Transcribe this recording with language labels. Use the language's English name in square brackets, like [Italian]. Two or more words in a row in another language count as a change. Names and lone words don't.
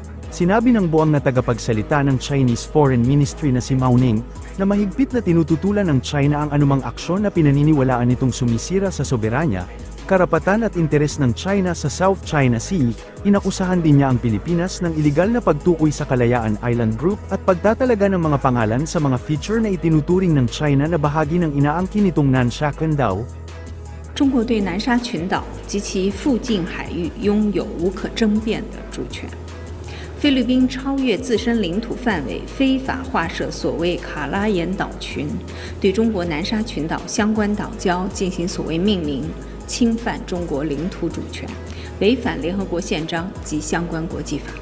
[Filipino] Sinabi ng buwang na tagapagsalita ng Chinese Foreign Ministry na si Mao Ning, na mahigpit na tinututulan ng China ang anumang aksyon na pinaniniwalaan nitong sumisira sa soberanya, karapatan at interes ng China sa South China Sea. Inakusahan din niya ang Pilipinas ng iligal na pagtukoy sa Kalayaan Island Group at pagtatalaga ng mga pangalan sa mga feature na itinuturing ng China na bahagi ng inaangkin nitong Nansha Qingdao. [Chinese] 中国对南沙群岛及其附近海域拥有无可争辩的主权。菲律宾超越自身领土范围，非法划设所谓卡拉岩岛群，对中国南沙群岛相关岛礁进行所谓命名，侵犯中国领土主权，违反联合国宪章及相关国际法。